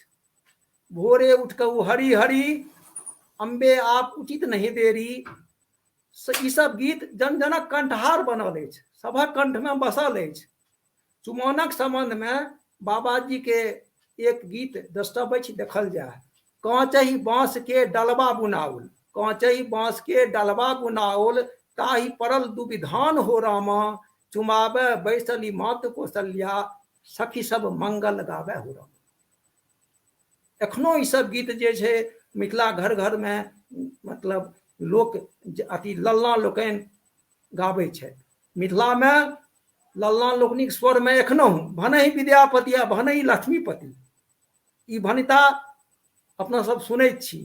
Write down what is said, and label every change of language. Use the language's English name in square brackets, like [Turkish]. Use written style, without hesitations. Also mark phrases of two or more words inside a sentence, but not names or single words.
[Maithili] भोरे उठ कऽ ओ हरी हरी अम्बे आप उचित नहीं देरी, ई सब गीत जन जनक कंठहार बनल अछि, सभक कंठ में बसल अछि। चुमाओनक संबंध में बाबाजी के एक गीत दस्तावेज देखल जाए। कांचहि बांस के डलवा बुनाउल, कांचहि बांस के डलवा बुनाउल, ताहि परल दुविधान हो रामा, चुमावे बैसली मात कौशल्या, सखी सब मंगल गावे हो रामा। एखनो ई सब गीत जे छै मिथिला घर घर में मतलब लोक अति लल्ला लोकनि गाबै छै। मिथिला में लल्ला लोकनिक स्वर में एखनो भनहि विद्यापति आ भनहि लक्ष्मीपति, ई भनिता अपना सब सुनैत छी।